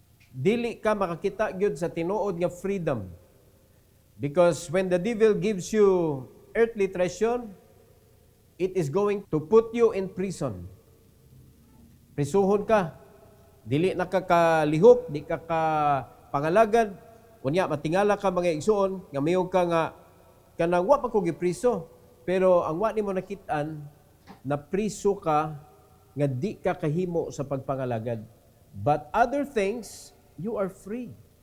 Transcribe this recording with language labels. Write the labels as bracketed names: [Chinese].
[Cebuano] Dili ka makakita gyud sa tinuod nga freedom. [English] Because when the devil gives you earthly treasure, it is going to put you in prison. [Cebuano] Prisuhon ka. Dili na ka kalihok, di ka pangalagad. Kunya, matingala ka mga igsoon, nga mayong ka nga, kanang wa pa ko gipriso. Pero ang wa nimo nakitaan, na priso ka, nga di ka kahimo sa pagpangalagad. [English] But other things, you are free.